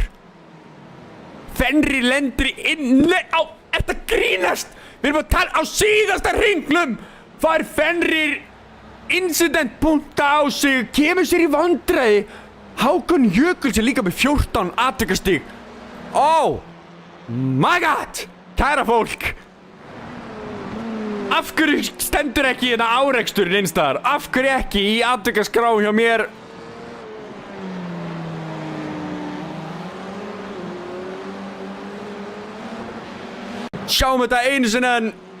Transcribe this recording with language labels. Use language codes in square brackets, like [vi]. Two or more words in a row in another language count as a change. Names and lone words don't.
[is] Fenrir lendir inn... Nei, ertu að grínast? Við erum að tala á síðasta hringnum. Fær Fenrir incident-punkta á sig. Kemur sér í vandræði. Hákon Jökuls er líka með 14 atvikastig. [en] Oh my god. [is] Kæra fólk. Af hverju stendur ekki hérna áreksturinn einstaðar? Af hverju ekki í atvikaskrá hjá mér? Sjáum þetta einu sinni enn.